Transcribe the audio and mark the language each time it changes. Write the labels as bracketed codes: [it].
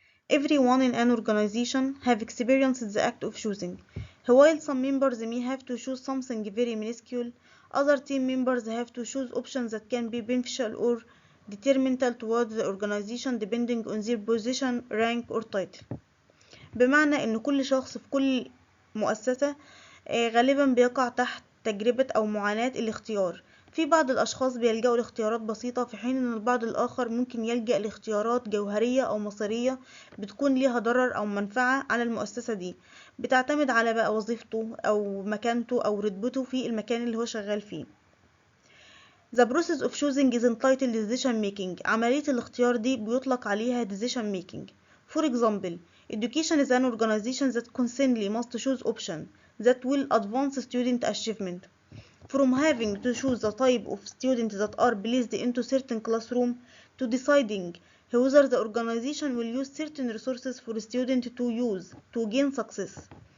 [en] Everyone in an organization have experienced the act of choosing. While some members may have to choose something very minuscule, other team members have to choose options that can be beneficial or detrimental towards the organization depending on their position, rank or title. [ar] بمعنى ان كل شخص في كل مؤسسة غالبا بيقع تحت تجربة او معاناة الاختيار. في بعض الاشخاص بيلجأوا لاختيارات بسيطة، في حين ان البعض الاخر ممكن يلجأ لاختيارات جوهرية او مصيرية بتكون ليها ضرر او منفعة على المؤسسة دي، بتعتمد على بقى وظيفته او مكانته او رتبته في المكان اللي هو شغال فيه. [en] The process of choosing is entitled decision making. [ar] عملية الاختيار دي بيطلق عليها decision making. [en] For example, education is an organization that constantly must choose options that will advance student achievement. From having to choose the type of students that are placed into certain classroom to deciding whether the organization will use certain resources for students to use to gain success.